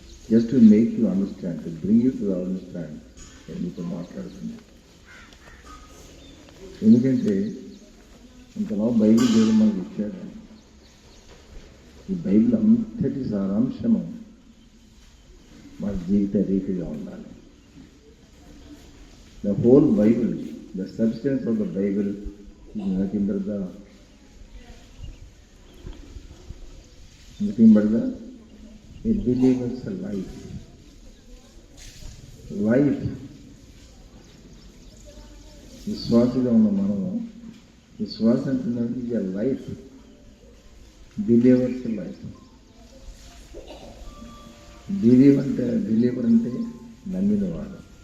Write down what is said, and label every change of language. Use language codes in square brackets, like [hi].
[en] just to make you understand, to bring you to understand [te] మీతో మాట్లాడుతుంది. ఎందుకంటే ఇంతలా బైబిల్ దేవుడు మనకు ఇచ్చాడు. ఈ బైబిల్ అంతటి సారాంశము మన జీవిత రీతిగా ఉండాలి. [en] The whole Bible, the substance of the Bible is nothing but a believer's life. [te] విశ్వాసగా ఉన్న మనము, విశ్వాసం అంటే [en] Life, believer's life. [te] బిలీవర్ అంటే నమ్మినవాడు.